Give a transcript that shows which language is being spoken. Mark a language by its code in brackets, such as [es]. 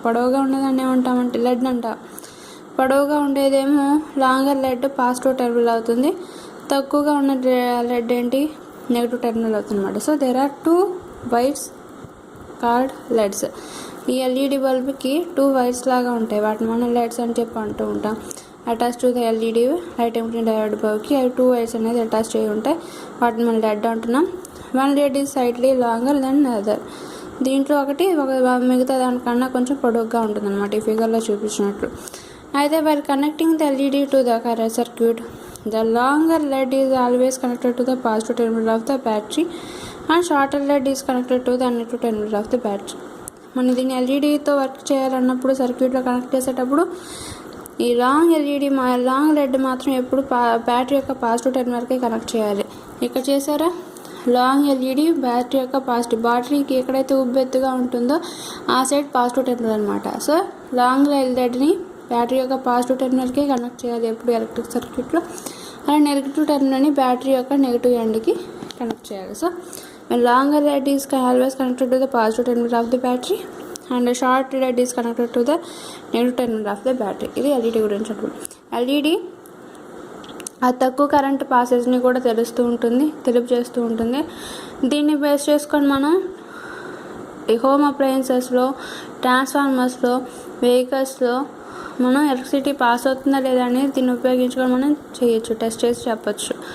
[te] పొడవుగా ఉండేదాన్ని ఏమంటామంటే లెడ్ అంటాం. పొడవుగా ఉండేదేమో లాంగర్ లెడ్ పాజిటివ్ టెర్మినల్ అవుతుంది, తక్కువగా ఉన్న లెడ్ నెగిటివ్ టెర్మినల్ అవుతుంది అనమాట. [en] So there are 2 wires called leads. [te] ఈ ఎల్ఈడి బల్బ్కి 2 వైర్స్ లాగా ఉంటాయి, వాటిని మనం లెడ్స్ అని చెప్పి అంటూ ఉంటాం. [en] attach to the LED light emitting diode [te] బల్బ్కి అవి 2 వైర్స్ అనేది అటాచ్ చేయి ఉంటాయి, వాటిని మనం లెడ్ అంటున్నాం. [en] 1 lead is slightly longer than other. [te] దీంట్లో మిగతా దానికన్నా కొంచెం పొడవుగా ఉంటుంది అనమాట, ఈ ఫిగర్లో చూపించినట్లు. అయితే [en] while connecting the LED to the current circuit, the longer lead is always connected to the positive terminal of the battery and shorter lead is connected to the negative terminal of the battery. [te] మనం దీన్ని ఎల్ఈడితో work చేయాలన్నప్పుడు సర్క్యూట్లో connect చేసేటప్పుడు ఈ long lead మాత్రం ఎప్పుడు battery యొక్క positive టెర్మినల్కి connect చేయాలి. ఇక్కడ చేశారా, లాంగ్ ఎల్ఈడి బ్యాటరీ యొక్క పాజిటివ్, బ్యాటరీకి ఎక్కడైతే ఉబ్బెత్తుగా ఉంటుందో ఆ సైడ్ పాజిటివ్ టెర్మినల్ అనమాట. సో లాంగ్ ఎల్ఈడిని బ్యాటరీ యొక్క పాజిటివ్ టెర్మినల్కి కనెక్ట్ చేయాలి ఎప్పుడు ఎలక్ట్రిక్ సర్క్యూట్లో. అలా నెగిటివ్ టెర్మినల్ని బ్యాటరీ యొక్క నెగిటివ్ ఎండ్కి కనెక్ట్ చేయాలి. [en] So longer lead is always connected to the positive terminal of the battery and a short lead is connected to the negative terminal of the battery. [te] ఇది LED గురించి అనుకుంటున్నాం. LED ఆ తక్కువ current పాసేజ్ని కూడా తెలుపు చేస్తూ ఉంటుంది. దీన్ని బేస్ చేసుకొని మనం ఈ హోమ్ అప్లయన్సెస్లో, ట్రాన్స్ఫార్మర్స్లో, వెహికల్స్లో మనం ఎలక్ట్రిసిటీ పాస్ అవుతుందా లేదా అనేది దీన్ని ఉపయోగించుకొని మనం చేయొచ్చు, టెస్ట్ చేసి చెప్పచ్చు.